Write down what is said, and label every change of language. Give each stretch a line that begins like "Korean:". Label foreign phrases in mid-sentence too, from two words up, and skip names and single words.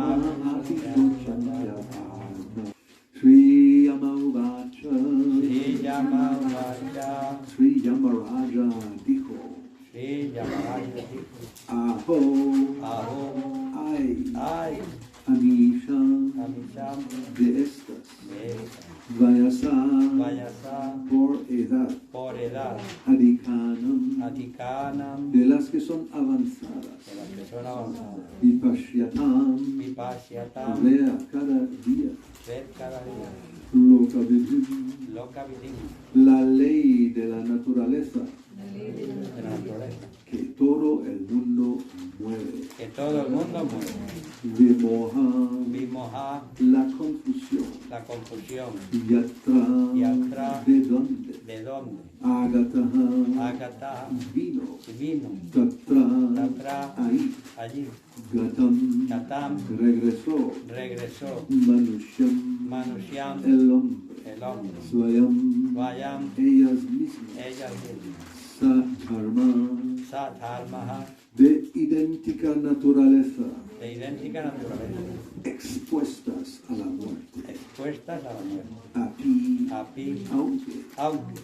Sanskrit: Apishochantyapaltam. Sri Yama Uvacha. Sri Yama Uvacha.
Spanish: Sri Yamaraja dijo. Sri Yamaraja.
Sanskrit: Aho. Aho. Ay. Amisham. Amisham.
Spanish: De estas.
Sanskrit: Vesa. Vayasa. Vayasa.
Spanish: Por edad. Por edad.
Sanskrit: Adikanam. Adikanam.
Spanish: De las que son avanzadas. De las que son avanzadas.
Sanskrit: Vipashyatam. Vipashyatam.
Spanish: Vea cada día. Ver cada día.
Sanskrit: Lokavidhim. Lokavidhim.
Spanish: La ley de la naturaleza De la naturaleza. que todo el mundo mueve. Que todo el mundo muere.
Sanskrit: Vimoha. Vimoha.
Spanish: La confusión. La confusión.
Sanskrit: Yatra. Yatra.
Spanish: ¿De dónde? ¿De dónde?
Sanskrit: Agataha. Agata.
Spanish: Vino. Vino.
Sanskrit: Tatra. Tatra.
Spanish: Ahí. Allí.
Sanskrit: Gatam. Gatam.
Spanish: Regresó. Regresó.
Sanskrit: Manusham. Manusyam.
Spanish: El hombre. El hombre.
Sanskrit: Swayam. Vayam.
Spanish: Ellas mismas. Ella misma. Sadharma. Sadharma. De idéntica naturaleza. De idéntica naturaleza. Expuestas a la muerte. Expuestas a la muerte.
Sanskrit: Api. Api.
Spanish: Aunque.